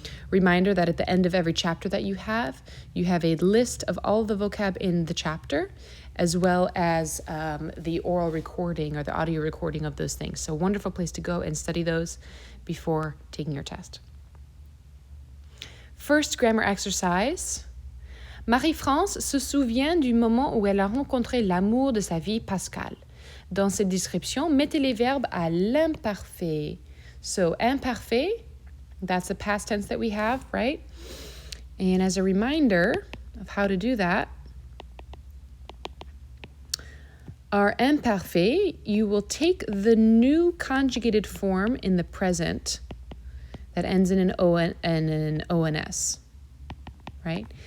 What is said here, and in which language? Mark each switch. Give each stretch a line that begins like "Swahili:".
English: Reminder that at the end of every chapter that you have a list of all the vocab in the chapter, as well as the oral recording or the audio recording of those things. So wonderful place to go and study those before taking your test. First grammar exercise.
French: Marie-France se souvient du moment où elle a rencontré l'amour de sa vie, Pascal. Dans cette description, mettez les verbes à l'imparfait.
English: So imparfait, that's the past tense that we have, right? And as a reminder of how to do that, our imparfait, you will take the new conjugated form in the present that ends in an O and an ONS, right?